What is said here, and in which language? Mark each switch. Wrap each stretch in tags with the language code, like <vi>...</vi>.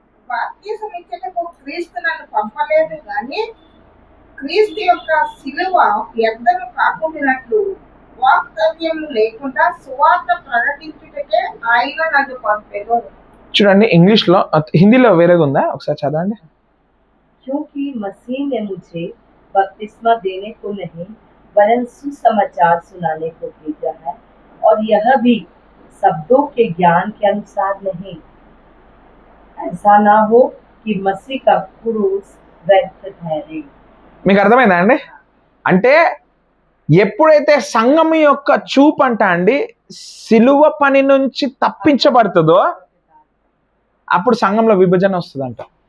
<te>బాప్తిసం ఇచ్చుటకు క్రీస్తు నన్ను పంపలేదు కానీ క్రీస్తు యొక్క శిలువ వ్యర్థము కాకుండానట్లు వాక్తవ్యం లేకుండా సువార్త ప్రకటించుటకే ఆయన నన్ను పంపెను. చూడండి, ఇంగ్లీష్ లో, హిందీలో వేరేగా ఉందా, ఒకసారి చదవండి.</te> <hi>क्योंकि मसीह ने मुझे बपतिस्मा देने को नहीं वरन सुसमाचार सुनाने को भेजा है, और यह भी शब्दों के ज्ञान के अनुसार नहीं, ऐसा ना हो कि मसीह का क्रूस व्यर्थ ठहरे.</hi> <te>మీకు అర్థమైందా అండి? అంటే ఎప్పుడైతే సంఘం యొక్క చూపు అంట అండి సిలువ పని నుంచి తప్పించబడుతుందో అప్పుడు సంఘంలో విభజన వస్తుందంట.</te>